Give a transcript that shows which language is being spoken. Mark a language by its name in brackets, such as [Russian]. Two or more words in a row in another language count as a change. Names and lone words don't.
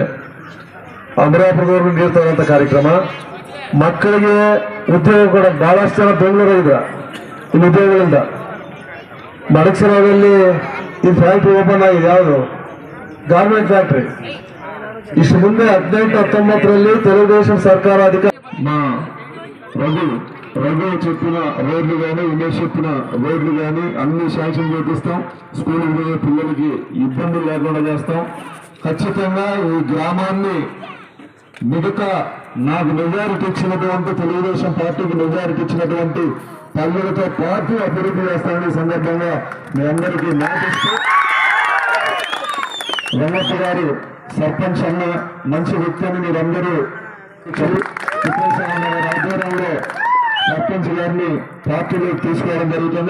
[Kannada] ಅಮರಾಪುರದವರೆಗೂ ನೀರು ತಗೊಳ್ಳೋಂಥ ಕಾರ್ಯಕ್ರಮ. ಮಕ್ಕಳಿಗೆ ಉದ್ಯೋಗ ಕೂಡ ಬಹಳಷ್ಟು ಜನ ಬೆಂಗಳೂರಾಗಿದ್ರ ಇನ್ನು ಉದ್ಯೋಗಗಳಿಂದ. ಮಡಕಶಿರಾದಲ್ಲಿ ಈ ಫ್ಯಾಕ್ಟ್ರಿ ಓಪನ್ ಆಗಿದೆ, ಯಾವುದು [English] garment factory. [Kannada] ಇಷ್ಟು ಮುಂದೆ [Telugu] 18-19 తెలుగుదేశం ಸರ್ಕಾರ అధికార రఘు చెప్పిన రోడ్లు కానీ, ఉమేష్ చెప్పిన రోడ్లు కానీ అన్ని శాంక్షన్ చేపిస్తాం. స్కూల్కి పోయే పిల్లలకి ఇబ్బందులు లేకుండా చేస్తాం. ఖచ్చితంగా ఈ గ్రామాన్ని మిగతా నాకు మెజారిటీ ఇచ్చినటువంటి తెలుగుదేశం పార్టీకి మెజారిటీ ఇచ్చినటువంటి పల్లెలతో పాటు అభివృద్ధి చేస్తామని సందర్భంగా మీ అందరికీ మాటిస్తూ, రంగప్ప గారు సర్పంచ్ అన్న మంచి వ్యక్తి అని మీరందరూ ఆధ్వర్యంలో సర్పంచ్ గారిని పార్టీలో తీసుకోవడం జరుగుతుంది.